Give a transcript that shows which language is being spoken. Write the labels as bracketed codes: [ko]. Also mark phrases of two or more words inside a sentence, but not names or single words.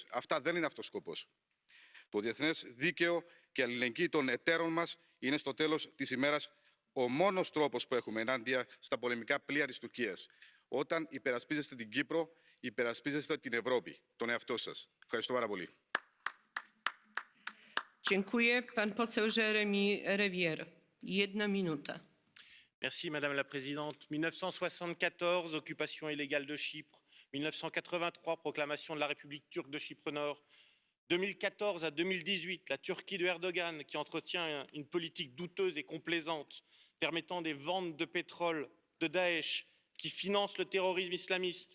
[el] Αυτά δεν είναι αυτός ο σκοπός. Το διεθνές δίκαιο και αλληλεγγύη των εταίρων μας είναι στο τέλος της ημέρας ο μόνος τρόπος που έχουμε ενάντια στα πολεμικά πλοία της Τουρκίας. Όταν υπερασπίζεστε την Κύπρο, υπερασπίζεστε την Ευρώπη, τον εαυτό σας. Ευχαριστώ πάρα πολύ. [pl] Dziękuję. Pan poseł Jérémy Rivière. 1 minuta. [fr] Merci Madame la Présidente. 1974, occupation illégale de Chypre. 1983, proclamation de la République turque de Chypre Nord. 2014 à 2018, la Turquie de Erdogan qui entretient une politique douteuse et complaisante, permettant des ventes de pétrole de Daesh, qui finance le terrorisme islamiste.